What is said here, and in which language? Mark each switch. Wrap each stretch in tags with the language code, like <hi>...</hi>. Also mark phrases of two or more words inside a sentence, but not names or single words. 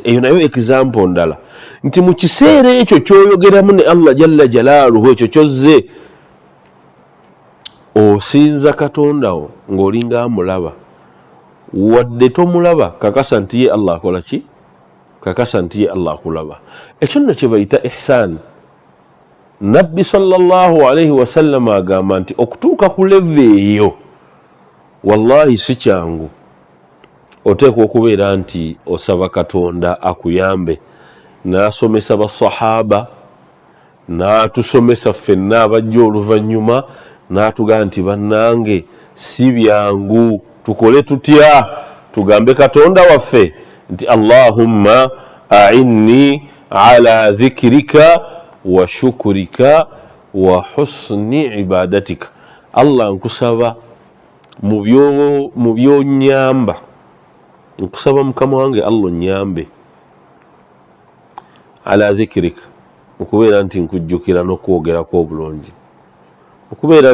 <lg>Eyo nayo example ndala nti mu kiseera ekyo ky'oyogeramu ne Allah</lg> <ar>جل جلاله,</ar> <lg>ekyo kyozze osinza Katondawo ng'olinga amulaba, wadde tomulaba kakasa nti ye Allah akola ki? Kakasa nti ye Allah akulaba. Ekyo nno kye bayita ihsaan. Nabbi</lg> <ar>صلى الله عليه وسلم</ar> <lg>agamba nti okutuuka ku leve eyo wallahi si kyangu. Oteekwa okubeera nti osaba Katonda akuyambe. N'asomesa basahaba, n'atusomesa ffenna abajja oluvannyuma, n'atugamba nti bannange si byangu, tukole tutya? Tugambe Katonda waffe nti</lg> <ar>اللهم أعني على ذكرك وشكرك وحسن عبادتك.</ar> <lg>Allah nkusaba mu byonyamba, nkusaba mukama wange Allah nyambe</lg> <ar>على ذكرك,</ar> <lg>okubeera nti nkujjukira n'okwogerako obulungi, okubeera</lg>